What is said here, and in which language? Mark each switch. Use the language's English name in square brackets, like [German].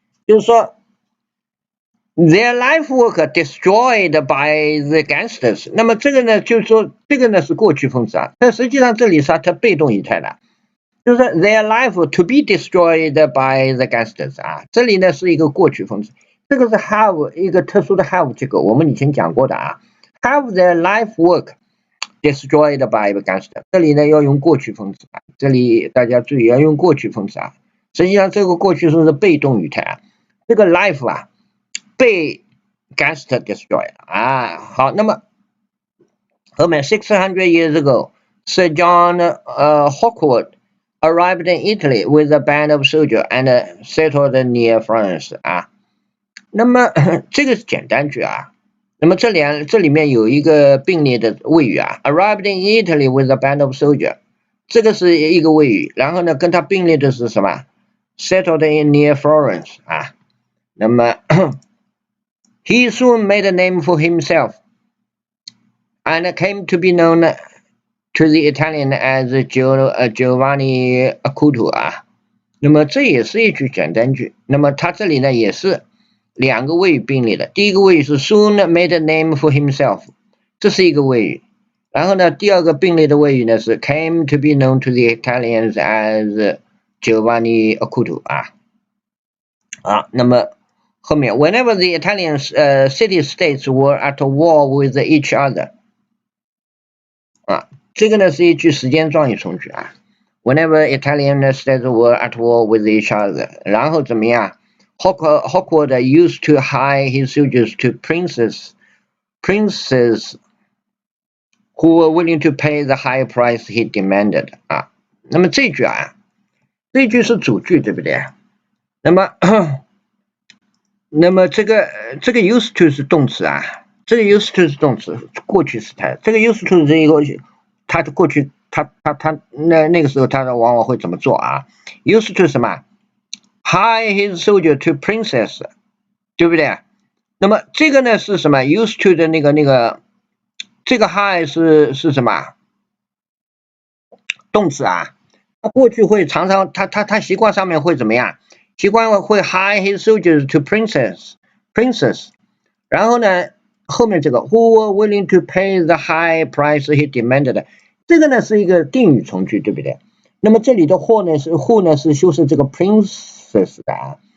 [Chinese] 就是说 [English] their life work destroyed by the gangsters， [Chinese] 那么这个呢，就是说这个呢是过去分词啊，但实际上这里是它被动语态的，就是 [English] their life to be destroyed by the gangsters [Chinese] 啊，这里呢是一个过去分词，这个是 have 一个特殊的 have， 这个我们以前讲过的啊 ， [English] have their life work。 destroyed by the gangster， [Chinese] 这里呢要用过去分词啊，这里大家注意要用过去分词啊。实际上这个过去分是被动语态啊，这个 life 啊被 [English] gangster destroy [Chinese] 啊。好，那么后面 [English] 600 years ago, Sir John Hawkwood arrived in Italy with a band of soldiers and settled near Florence 啊。 [Chinese] 那么这个是简单句啊。那么这里面有一个并列的谓语啊 ， [English] arrived in Italy with a band of soldiers， [Chinese] 这个是一个谓语，然后呢跟它并列的是什么 ？ [English] settled in near Florence [Chinese] 啊。 [English] 那么 he soon made a name for himself and came to be known to the Italian as Giovanni Acuto 啊。 [Chinese] 那么这也是一句简单句，那么它这里呢也是。两个谓语并列的，第一个谓语是 [English] soon made a name for himself， [Chinese] 这是一个谓语。然后呢，第二个并列的谓语呢是 [English] came to be known to the Italians as Giovanni Acuto 啊。 [Chinese] 好，那么后面 [English] whenever the Italian city-states were at war with each other， [Chinese] 啊，这个呢是一句时间状语从句啊。 [English] Whenever Italian states were at war with each other， [Chinese] 然后怎么样？ [English] Hawkwood used to hire his soldiers to princes who were willing to pay the high price he demanded 啊。 [Chinese] 那么这句啊，这句是主句，对不对？那么这个 used to 是动词啊，这个 used to 是动词，过去时态。这个 [English] used to [Chinese] 是一个它的过去，那个时候它往往会怎么做啊 ？used to 什么？ [English] Hire his soldier to princess， 对不对？ [Chinese] 那么这个呢是什么 ？ [English] used to [Chinese] 的那个，这个 hire 是什么？动词啊。他过去会常常他习惯上面会怎么样？习惯会 [English] hire his soldiers to princess， [Chinese] 然后呢后面这个 [English] who were willing to pay the high price he demanded， [Chinese] 这个呢是一个定语从句，对不对？那么这里的 who 呢是修饰这个 princess 的啊，